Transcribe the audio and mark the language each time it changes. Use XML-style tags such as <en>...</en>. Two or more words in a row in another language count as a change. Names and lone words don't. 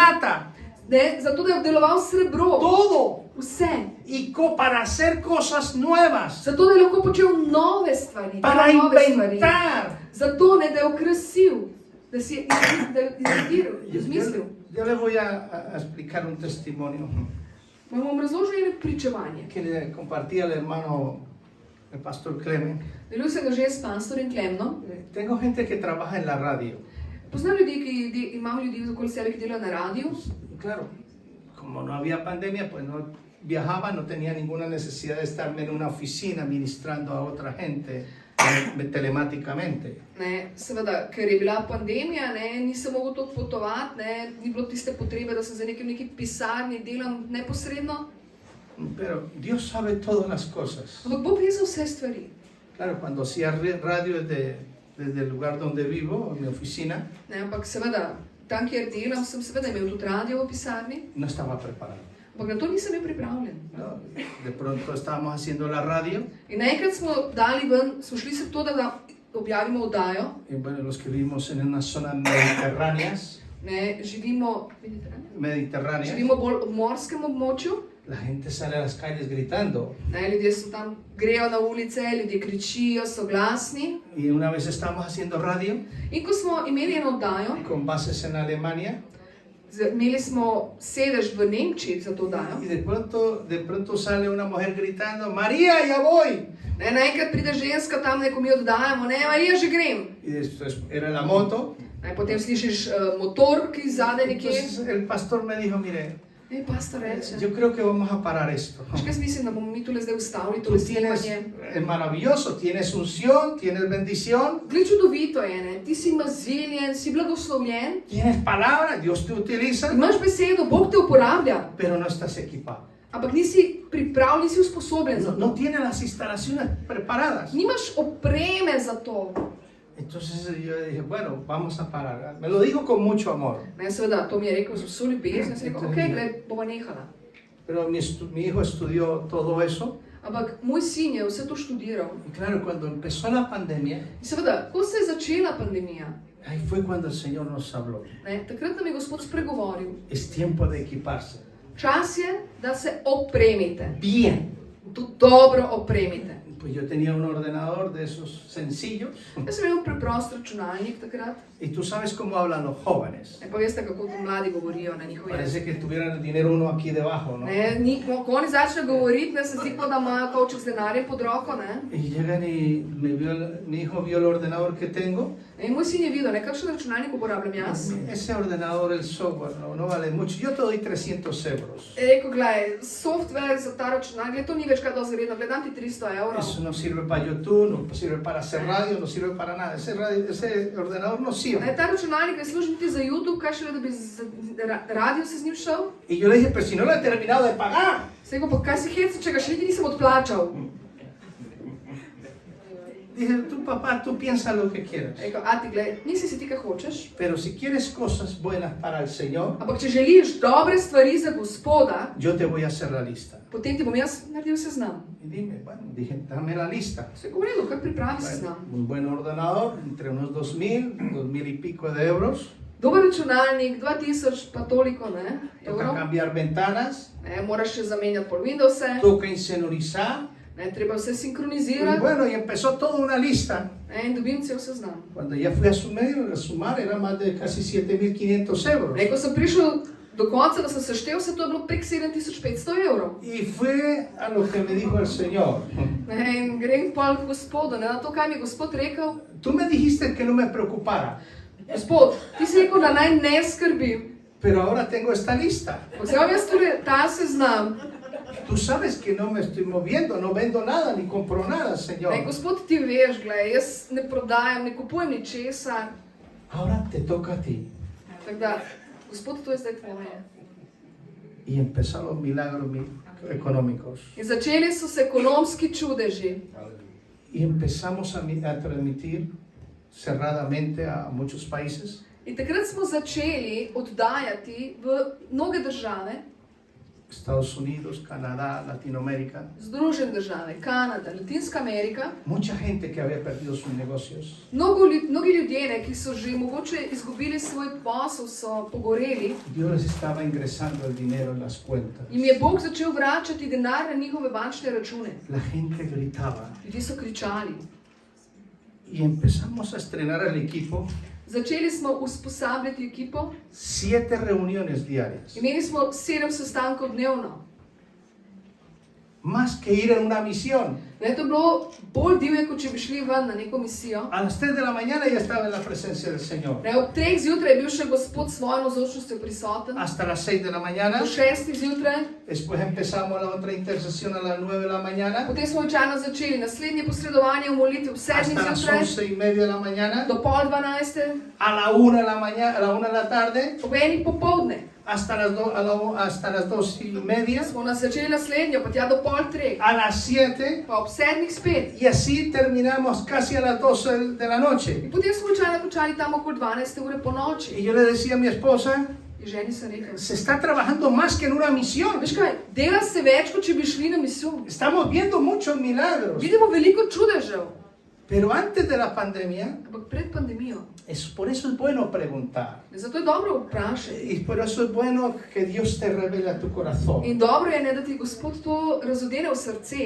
<es>plata.</es> <sl>Zato, da je obdeloval srebro.</sl> <es>Todo.</es> <sl>Vse.</sl> <es>Y para hacer cosas nuevas.</es> <sl>Zato, da je lahko počel nove stvari.</sl> <es>Para</es> <sl>nove stvari.</sl> <es>inventar.</es> <sl>Zato, da je okrasil. Da si je izmislil.</sl> <es>Yo le voy a explicar un testimonio</es> <sl>Vam bom razložil eno pričevanje.</sl> <es>que le compartía el hermano, el pastor Clemen.</es> <sl>Delil sem ga že s pastorjem Klemnom.</sl> <es>Tengo gente que trabaja en la radio.</es> <sl>Poznam ljudi, imam ljudi okoli sebe, ki delajo na radiju.</sl> <es>Claro, como no había pandemia, pues no viajaba, no tenía ninguna necesidad de estarme en una oficina ministrando a otra gente telemáticamente.</es> <sl>Seveda, ker je bila pandemija, nisem mogel toliko potovati, ni bilo tiste potrebe, da sem za neki pisarni delam neposredno.</sl> <es>Pero Dios sabe todas las cosas.</es> <sl>Ampak Bog ve za vse stvari.</sl> <es>Claro, cuando hacía radio desde desde el lugar donde vivo, en mi oficina,</es> <sl>Ne, ampak seveda, tam, kjer delam, sem seveda imel tudi radio v pisarni,</sl> <es>no estaba preparado.</es> <sl>ampak na to nisem bil pripravljen.</sl> <es>¿No? De pronto estábamos haciendo la radio</es> <sl>In naenkrat smo dali ven, smo šli se to, da objavimo oddajo,</sl> <es>y bueno, los que vivimos en unas zonas mediterráneas,</es> <sl>ne, živimo bolj v morskem območju,</sl> <es>la gente sale a las calles gritando.</es> <sl>ne, ljudje so tam, grejo na ulice, ljudje kričijo, so glasni.</sl> <es>Y una vez estábamos haciendo radio</es> <sl>In ko smo imeli eno oddajo,</sl> <es>con bases en Alemania</es> <sl>imeli smo sedež v Nemčiji za to oddajo,</sl> <es>y de pronto sale una mujer gritando, María, ya voy.</es> <sl>ne, naenkrat pride ženska tam, ko mi oddajamo, ne, jaz že grem.</sl> <es>Y después era la moto.</es> <sl>Ne, potem slišiš motor, ki zadaj nekje.</sl> <es>Entonces el pastor me dijo, mire,</es> <sl>Ne, pastor reče,</sl> <es>yo creo que vamos a parar esto.</es> <sl>jaz mislim, da bomo mi tule zdaj ustavili</sl> <es>Tú</es> <sl>tole</sl> <es>tienes,</es> <sl>snemanje.</sl> <es>es maravilloso, tienes unción, tienes bendición,</es> <sl>Glej, čudovito je, ne, ti si maziljen, si blagoslovljen,</sl> <es>tienes palabra, Dios te utiliza,</es> <sl>imaš besedo, Bog te uporablja,</sl> <es>pero no estás equipado.</es> <sl>ampak nisi pripravljen, nisi usposobljen za</sl> <es>No,</es> <sl>to.</sl> <es>no tienes las instalaciones preparadas.</es> <sl>Nimaš opreme za to.</sl> <es>Entonces yo dije, bueno, vamos a parar. Me lo dijo con mucho amor.</es> <sl>Ne, seveda, to mi je rekel z vso ljubeznijo, sem rekel, ok, glej, bova nehala.</sl> <es>Pero mi hijo estudió todo eso.</es> <sl>Ampak moj sin je vse to študiral.</sl> <es>Y claro, cuando empezó la pandemia,</es> <sl>In seveda, ko se je začela pandemija,</sl> <es>ahí fue cuando el Señor nos habló.</es> <sl>ne, takrat nam je Gospod spregovoril,</sl> <es>Es tiempo de equiparse.</es> <sl>čas je, da se opremite.</sl> <es>Bien.</es> <sl>To dobro opremite.</sl> <es>Pues yo tenía un ordenador de esos sencillos.</es> <sl>Jaz sem imel preprost računalnik takrat.</sl> <es>Y tú sabes cómo hablan los jóvenes.</es> <sl>Ne, pa veste, kako to mladi govorijo na njihov jezik.</sl> <es>Parece que tuvieran el dinero uno aquí debajo, ¿no?</es> <sl>Ne, ko oni začnejo govoriti, ne, se zdi, kot da imajo kovček z denarjem pod roko. Ne.</sl> <es>Y llegan y mi hijo vio el ordenador que tengo.</es> <sl>In moj sin je videl, ne, kakšen računalnik uporabljam jaz.</sl> <es>Ese ordenador, el software, no vale mucho. Yo te doy 300 euros.</es> <sl>Je rekel, gledaj, software za ta računalnik, gled, to ni več kaj dosti vredno, gledam ti 300 evrov.</sl> <es>Eso no sirve para YouTube, no sirve para hacer radio, no sirve para nada. Ese ordenador no</es> <sl>Ne,</sl> <es>sirve.</es> <sl>ta računalnik ne služi niti za YouTube, kaj šele, da bi radio se z njim šel.</sl> <es>Y yo le dije, pero si no lo he terminado de pagar.</es> <sl>Se rekel, pa kaj si heca, če ga še niti nisem odplačal.</sl> <es>Dije, tú papá, tú piensa lo que quieras.</es> <sl>Rekel, a ti, gledaj, nisi si ti, kaj hočeš.</sl> <es>Pero si quieres cosas buenas para el Señor,</es> <sl>Ampak če želiš dobre stvari za Gospoda,</sl> <es>yo te voy a hacer la lista.</es> <sl>potem ti bom jaz naredil seznam.</sl> <es>Y dime, bueno, dije, dame la lista.</es> <sl>Se je govorilo, kar pripravi</sl> <es>Bueno,</es> <sl>seznam.</sl> <es>un buen ordenador, entre unos 2.000 y pico de euros.</es> <sl>Dober računalnik, 2000 pa toliko, ne,</sl> <es>Toca</es> <sl>evrov.</sl> <es>cambiar ventanas,</es> <sl>Ne, moraš še zamenjati pol Windowse,</sl> <es>toca insonorizar.</es> <sl>ne, treba vse</sl> <es>Y</es> <sl>sinkronizirati.</sl> <es>bueno, y empezó toda una lista.</es> <sl>Ne, in dobim cel seznam.</sl> <es>Cuando ya fui a sumar era más de casi 7.500 euros.</es> <sl>Ne, ko sem prišel do konca, da sem seštel, se to je bilo prek 7500 evrov.</sl> <es>Y fue a lo que me dijo el Señor.</es> <sl>Ne, in grem pol k Gospodu, ne, na to, kaj mi je Gospod rekel.</sl> <es>Tú me dijiste que no me preocupara,</es> <sl>Gospod, ti si rekel, da naj ne skrbim.</sl> <es>pero ahora tengo esta lista.</es> <sl>Vzemam jaz torej ta seznam.</sl> <es>Tú sabes que no me estoy moviendo, no vendo nada ni compro nada,</es> <sl>Ne,</sl> <es>Señor.</es> <sl>Gospod, ti veš, gledaj, jaz ne prodajam, ne kupujem ničesar.</sl> <es>Ahora te toca a ti.</es> <sl>Tako da, Gospod, to je zdaj tvoje.</sl> <es>Y empezaron los milagros económicos.</es> <sl>In začeli so se ekonomski čudeži.</sl> <es>Y empezamos a transmitir cerradamente a muchos países.</es> <sl>In takrat smo začeli oddajati v mnoge države,</sl> <es>Estados Unidos, Canadá, Latinoamérica.</es> <sl>Združene države, Kanada, Latinska Amerika.</sl> <es>Mucha gente que había perdido sus negocios.</es> <sl>Mnogi ljudje, ne, ki so že mogoče izgubili svoj posel, so pogoreli.</sl> <es>Dios les estaba ingresando el dinero en las cuentas.</es> <sl>Jim je Bog začel vračati denar na njihove bančne račune.</sl> <es>La gente gritaba.</es> <sl>Ljudje so kričali.</sl> <es>Y empezamos a estrenar el equipo.</es> <sl>Začeli smo usposabljati ekipo.</sl> <es>7 reuniones diarias.</es> <sl>Imeli smo 7 sestankov dnevno.</sl> <es>Más que ir a una misión.</es> <sl>Ne, to je bilo bolj divje, kot če bi šli ven na neko misijo.</sl> <es>A las 3 de la mañana ya estaba en la presencia del Señor.</es> <sl>Ne, ob 3 zjutraj je bil še Gospod s svojo navzočnostjo prisoten.</sl> <es>Hasta las 6 de la mañana.</es> <sl>Do 6 zjutraj.</sl> <es>Después empezamos la otra intercesión a las 9 de la mañana.</es> <sl>Potem smo običajno začeli naslednje posredovanje v molitvi ob 7</sl> <es>Hasta las</es> <sl>zjutraj</sl> <es>11:30 de la mañana.</es> <sl>do pol 12,</sl> <es>A la 1 de la mañana, a la 1 de la tarde.</es> <sl>ob 1 popoldne.</sl> <es>hasta hasta las 2:30,</es> <sl>Smo nas začeli naslednjo, pa tja do pol treh,</sl> <es>a las 7</es> <sl>pa ob 7 spet.</sl> <es>y así terminamos casi a las 12 de la noche.</es> <sl>In potem smo običajno končali tam okoli 12 ure po noči.</sl> <es>Y yo le decía a mi esposa,</es> <sl>In ženi sem rekel,</sl> <es>se está trabajando más que en una misión.</es> <sl>veš kaj, dela se več, kot če bi šli na misijo.</sl> <es>Estamos viendo muchos milagros.</es> <sl>Vidimo veliko čudežev,</sl> <es>Pero antes de la pandemia,</es> <sl>ampak pred pandemijo.</sl> <es>por eso es bueno preguntar.</es> <sl>Zato je dobro vprašati.</sl> <es>Y por eso es bueno que Dios te revele a tu corazón.</es> <sl>In dobro je, ne, da ti Gospod to razodene v srce,</sl>